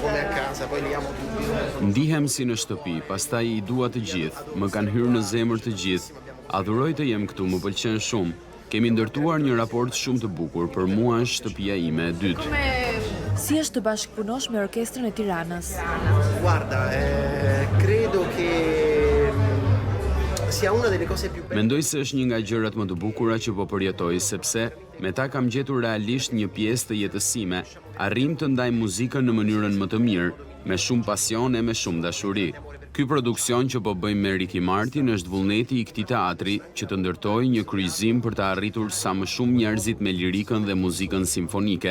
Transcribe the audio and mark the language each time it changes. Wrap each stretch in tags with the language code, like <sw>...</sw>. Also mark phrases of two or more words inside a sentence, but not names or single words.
<sq>Ndihem si në shtëpi, pastaj i dua të gjithë, më kanë hyrë në zemër të gjithë. Adhuroj të jem këtu, më pëlqen shumë. Kemi ndërtuar një raport shumë të bukur, për mua është shtëpia ime e dytë. Si është të bashkëpunosh me Orkestrën e Tiranës?</sq> <it>Guarda, credo che sia una delle cose più belle.</it> <sq>Mendoj se është një nga gjërat më të bukura që po përjetoj, sepse me ta kam gjetur realisht një pjesë të jetës sime. Arrim të ndaj muzikën në mënyrën më të mirë, me shumë pasion e me shumë dashuri. Ky produksion që po bëjmë me Ricky Martin është vullneti i këtij teatri që të ndërtojë një kryqëzim për të arritur sa më shumë njerëzit me lirikën dhe muzikën simfonike.</sq>